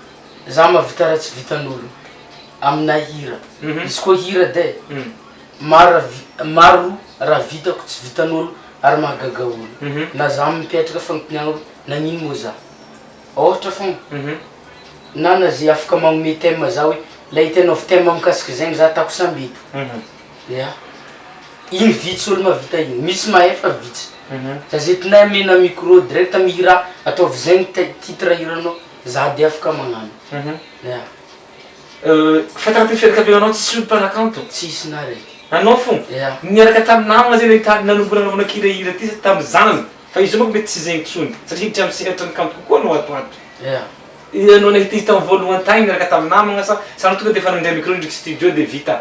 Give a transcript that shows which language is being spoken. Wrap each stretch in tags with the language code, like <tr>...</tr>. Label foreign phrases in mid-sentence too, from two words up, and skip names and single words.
<mg>za mahavita raha tsy vitan'olo amina hira izy koa hira de maro raha vitako tsy vitan'olo ary mahagaga olo na za mipetraka fagnontaniagna nagnino moa za ohatra fogna na zay afaka magnome thème za hoe la hitagnao thème mikasiky zegny za atako sambito ya igny vitsy olo mahavita igny misy mahefa vitsy zay tinay amena</mg> <fr>micro direct</fr> <mg>mihira ataovy zegny titre hiranao za de afaka magnano ya fataraty fianakavianao tsisy olo mpanakanto tsisy na raiky anao fogna niaraka tamin'ny namagna zegny nanombola anaovana kirahira ty tamin'ny zanany fa izy manko mety tsy zegny tsony satria hiditra amin'ny sehatra ny kanto kokoa anao atoato anao nahita izy tamin'ny voalohany tagny niaraka tamin'ny namagna sa anao tonga de fa nandray micro ndraiky studio de vita</mg>